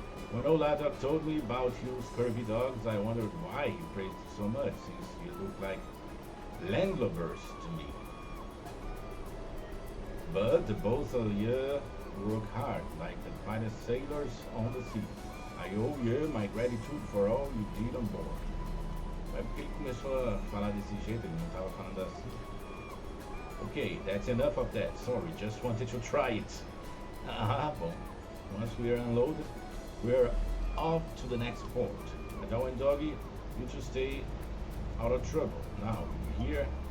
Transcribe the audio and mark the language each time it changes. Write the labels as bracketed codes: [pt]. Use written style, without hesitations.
[en] When old Ladok told me about you scurvy dogs, I wondered why he praised you so much, since you look like landlubbers to me. But the both of you work hard, like the finest sailors on the sea. I owe you my gratitude for all you did on board. [pt] Mas por que ele começou a falar desse jeito? Ele não estava falando assim. [en] Okay, that's enough of that. Sorry, just wanted to try it. [pt] Ah, bom. [en] Once we are unloaded, we're off to the next port. Adele and Doggy, you two stay out of trouble. Now, you hear?